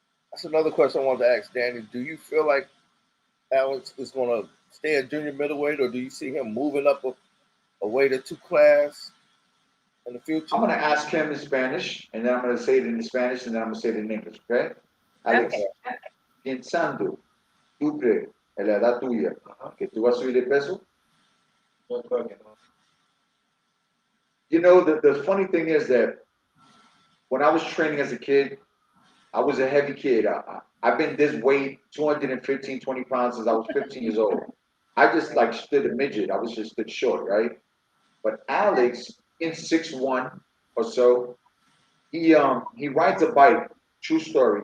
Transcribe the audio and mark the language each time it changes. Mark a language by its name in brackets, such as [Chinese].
[English] That's another question I wanted to ask, Danny. Do you feel like Alex is going to stay at junior middleweight, or do you see him moving up a weight or two class in the future? I'm going to ask him in Spanish, and then I'm going to say it in Spanish, and then I'm going to say it in English, okay? [Spanish] Alex, pensando, tú crees, en la edad tuya, que tú vas a subir de peso? [English] You know, the funny thing is that when I was training as a kid, I was a heavy kid. I've been this weight, 215, 20 pounds since I was 15 years old. I just like stood a midget. I was just stood short, right? But Alex, in 6'1" or so, he rides a bike, true story.